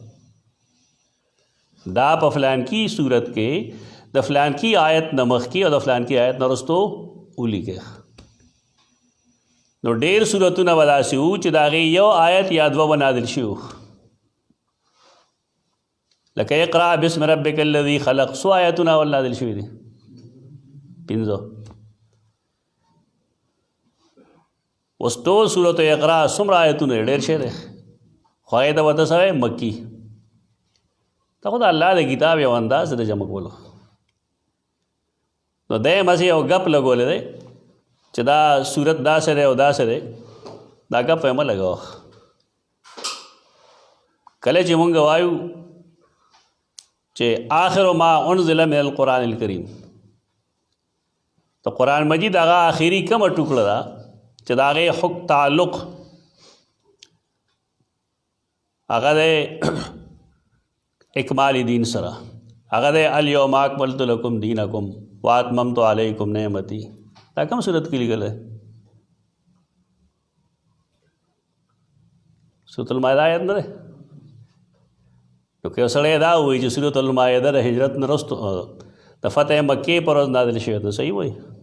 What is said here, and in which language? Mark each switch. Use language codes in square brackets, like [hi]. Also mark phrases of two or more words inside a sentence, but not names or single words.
[ps] دا په فلان کی صورت کې د فلان کی آیت نه مخکې او د فلان کی آیت نه وروستو ولیکئ نو ډېر صورتونه به داسې وو چې د هغې یو آیت یا دوه به نازل شي لکه [ar] اقرأ بسم ربک الذي خلق [ps] څو آیتونه اول نازل شوي دي 5 اوس ټول صورت اقرا څومره آیتونه ډېر شی دی خو هغې ته ورته څه مکي دا خو د الله د کتاب یو انداز د جمع کولو نو دی مسې یو ګپ لګولی دی چې دا صورت داسې دی او داسې دی دا ګپ یې مه لګوه کله چې مونږ وایو چې [ar] آخر ما انزل من القرآن الکریم [ps] تو قرآن مجید هغه آخري کومه ټوکړه ده چې د هغې حق تعلق هغه د اکمال دین سره هغه د [ar] الیوم اکملت لکم دینکم واتممت علیکم نعمتی [ps] دا کوم صورت کې لیکل دی سورۃ المائده آیت نه دی نو که یو سړی دا وایي چې سورۃ المائده د هجرت نه وروسته د فتح مکې پر ورځ نازل شوې نو صحیح وایي